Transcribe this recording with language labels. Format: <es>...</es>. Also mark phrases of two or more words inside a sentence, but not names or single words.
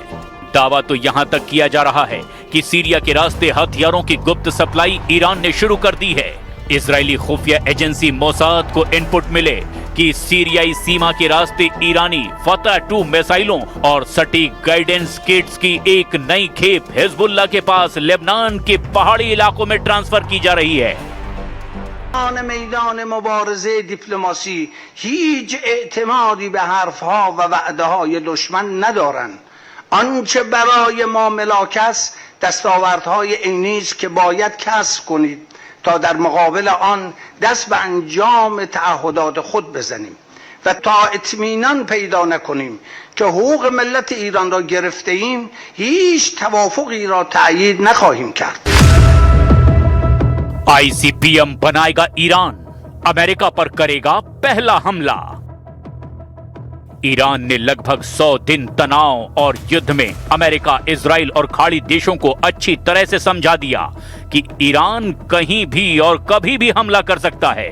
<hi>दावा तो यहां तक किया जा रहा है कि सीरिया के रास्ते हथियारों की गुप्त सप्लाई ईरान ने शुरू कर दी है। इजरायली खुफिया एजेंसी मोसाद को इनपुट मिले कि सीरियाई सीमा के रास्ते ईरानी फतह 2 मिसाइलों और सटीक</hi> <en>guidance kits</en> <hi>की एक नई खेप हिजबुल्लाह के पास लेबनान के पहाड़ी इलाकों में ट्रांसफर की जा रही है।</hi> <fa>میدان مبارزه دیپلماسی هیچ اعتمادی به حرفها و وعده‌های دشمن ندارند. آنچه برای ما ملاک است دستاوردهای عینی است که باید کسب کنید تا در مقابل آن دست به انجام تعهدات خود بزنیم و تا اطمینان پیدا نکنیم که حقوق ملت ایران را گرفته ایم هیچ توافقی را تأیید نخواهیم کرد.</fa> <hi>ICBM बनाएगा ईरान, अमेरिका पर करेगा पहला हमला। ईरान ने लगभग 100 दिन तनाव और युद्ध में अमेरिका, इजराइल और खाड़ी देशों को अच्छी तरह से समझा दिया कि ईरान कहीं भी और कभी भी हमला कर सकता है।</hi>